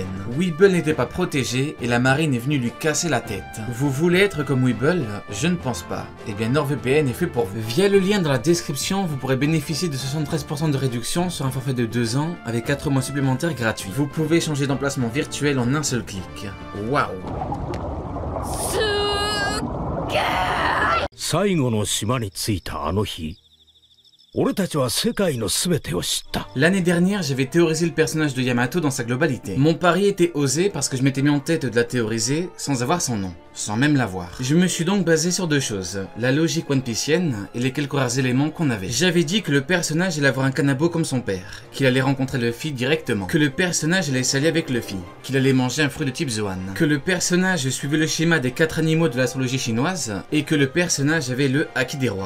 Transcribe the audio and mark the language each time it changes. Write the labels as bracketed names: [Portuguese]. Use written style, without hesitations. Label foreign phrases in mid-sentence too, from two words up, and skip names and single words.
[French] Weeble n'était pas protégé et la marine est venue lui casser la tête. Vous voulez être comme Weeble? Je ne pense pas. Eh bien NordVPN est fait pour vous. Via le lien dans la description, vous pourrez bénéficier de 73% de réduction sur un forfait de 2 ans avec 4 mois supplémentaires gratuits. Vous pouvez changer d'emplacement virtuel en un seul clic. Waouh! [Japanese] 最後の島に着いたあの日、俺たちは世界の全てを知った。 [French] L'année dernière, j'avais théorisé le personnage de Yamato dans sa globalité. Mon pari était osé parce que je m'étais mis en tête de la théoriser sans avoir son nom, sans même l'avoir. Je me suis donc basé sur deux choses, la logique One Piecienne et les quelques rares éléments qu'on avait. J'avais dit que le personnage allait avoir un kanabo comme son père, qu'il allait rencontrer Luffy directement, que le personnage allait s'allier avec Luffy, qu'il allait manger un fruit de type Zoan, que le personnage suivait le schéma des 4 animaux de l'astrologie chinoise et que le personnage avait le Haki des rois.